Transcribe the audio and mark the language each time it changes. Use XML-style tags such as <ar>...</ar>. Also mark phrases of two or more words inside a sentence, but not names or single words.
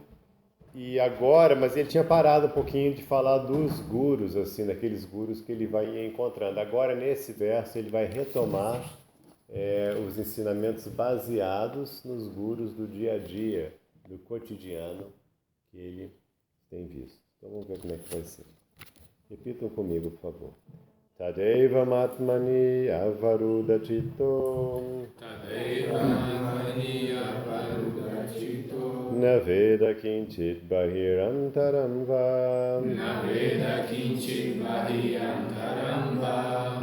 <pt>E agora, mas ele tinha parado um pouquinho de falar dos gurus, assim, daqueles gurus que ele vai encontrando. Agora, nesse verso, ele vai retomar os ensinamentos baseados nos gurus do dia a dia, do cotidiano que ele tem visto. Então, vamos ver como é que vai ser. Repitam comigo, por favor.</pt> <sa>तदेव आत्मनि अवरुद्ध चित्तो. तदेव आत्मनि अवरुद्ध चित्तो. न वेद किञ्चित् बहिरन्तरं वा. न वेद किञ्चित् बहिरन्तरं वा.</sa>